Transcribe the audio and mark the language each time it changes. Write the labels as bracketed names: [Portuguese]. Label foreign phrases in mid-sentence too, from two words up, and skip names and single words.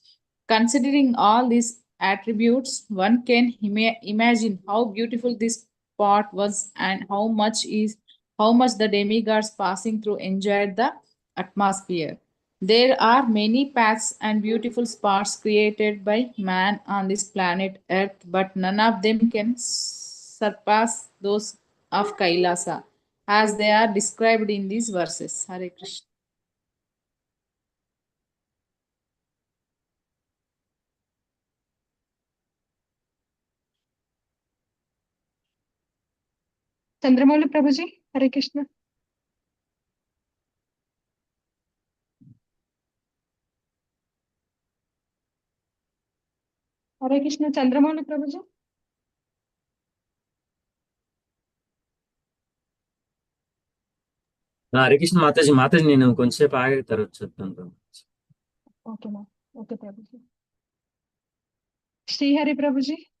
[English] Considering all these attributes, one can imagine how beautiful this spot was and how much the demigods passing through enjoyed the atmosphere. There are many paths and beautiful spots created by man on this planet Earth, but none of them can surpass those of Kailasa, as they are described in these verses. [Sanskrit] Hare Krishna. Chandramouli Prabhuji. Hare Krishna. Hare Krishna. Chandramouli Prabhuji. హరే కృష్ణ [Telugu] మాతాజీ మాతాజీ నేను కొంచెంసేపు ఆగిన తర్వాత చెప్తాను. [English] Okay, ma'am. Okay, Prabhuji. Shri Hari Prabhuji.